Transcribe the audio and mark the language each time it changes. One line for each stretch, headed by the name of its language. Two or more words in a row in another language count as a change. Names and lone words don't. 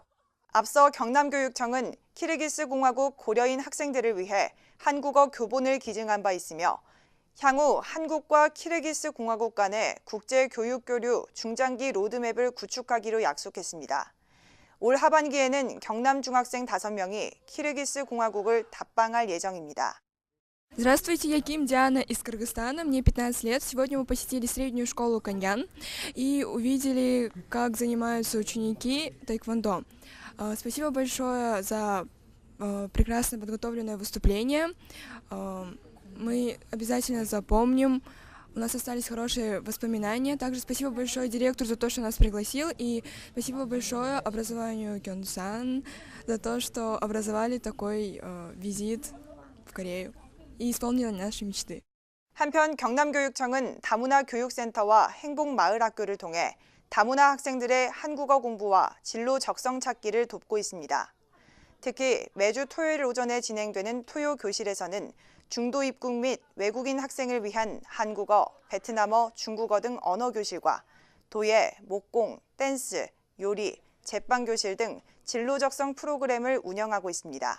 Korean: 앞서 경남교육청은 키르기스 공화국 고려인 학생들을 위해 한국어 교본을 기증한 바 있으며 향후 한국과 키르기스 공화국 간의 국제교육교류 중장기 로드맵을 구축하기로 약속했습니다. 올 하반기에는 경남 중학생 5명이 키르기스 공화국을 답방할 예정입니다.
Russian: Здравствуйте, я Ким Диана из Кыргызстана, мне 15 лет. Сегодня мы посетили среднюю школу Каньян и увидели, как занимаются ученики тэквондо. Спасибо большое за прекрасно подготовленное выступление. Мы обязательно запомним. У нас остались хорошие воспоминания. Также спасибо большое директору за то, что нас пригласил. И спасибо большое образованию Кёнсан за то, что образовали такой визит в Корею и исполнили наши мечты.
Korean: 한편 경남교육청은 다문화 교육센터와 행복마을학교를 통해 다문화 학생들의 한국어 공부와 진로 적성 찾기를 돕고 있습니다. 특히 매주 토요일 오전에 진행되는 토요 교실에서는 중도 입국 및 외국인 학생을 위한 한국어, 베트남어, 중국어 등 언어 교실과 도예, 목공, 댄스, 요리, 제빵 교실 등 진로 적성 프로그램을 운영하고 있습니다.